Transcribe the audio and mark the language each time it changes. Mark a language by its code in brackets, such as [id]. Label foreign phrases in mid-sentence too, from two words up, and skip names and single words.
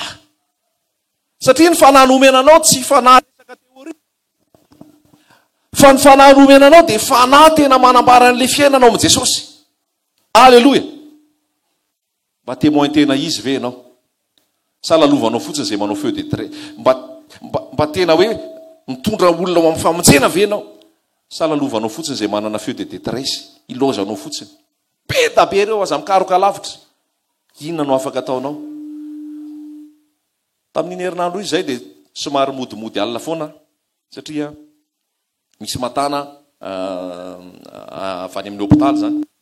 [mg] Satria ny fanahy nomenanao tsy fanahy resaka teoria. Fa ny fanahy nomenanao dia fanahy tena manambara an'ilay fiainanao amin'i Jesosy. Alleloia. Mba témoin tena izy ve ianao? Sa lalovanao fotsiny izay manao [fr] feu de trait? [mg] Mba tena hoe mitondra olona ho amin'ny famonjena ve ianao? Sa lalovanao fotsiny izay manana [fr] feu de détresse? [mg] Ilozanao fotsiny. Be da be reo aza mikaroka lavitra. Inona no afaka ataonao? Tamin'iny herinandro izy zay dia somary modimody alina foana satria misy matana avy any amin'ny hôpitaly zany.